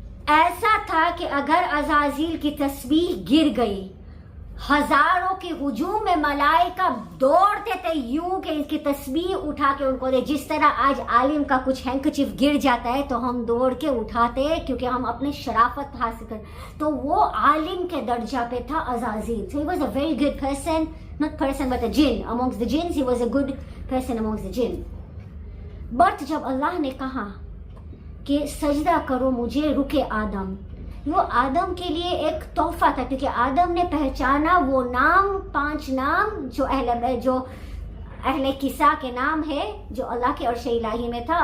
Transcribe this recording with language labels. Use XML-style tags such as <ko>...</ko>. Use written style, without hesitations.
<hi>ऐसा था कि अगर अज़ाज़ील की तस्बीह गिर गई, हजारों के हुजूम में मलाइका दौड़ते थे यूं कि इसकी तस्बीह उठा के उनको दे। जिस तरह आज आलिम का कुछ हैंकचिफ गिर जाता है तो हम दौड़ के उठाते हैं क्योंकि हम अपनी शराफत हासिल कर, तो वो आलिम के दर्जा पे था अज़ाज़ील।</hi> <en>So he was a very good person, not person but a jinn amongst the jinns. He was a good person amongst the jinn.</en> <hi>But जब अल्लाह ने कहा कि सजदा करो मुझे रुके आदम, वो आदम के लिए एक तोहफा था, क्योंकि आदम ने पहचाना वो नाम, 5 नाम जो अहले किसा के नाम है जो अल्लाह के अर्श इलाही में था।</hi>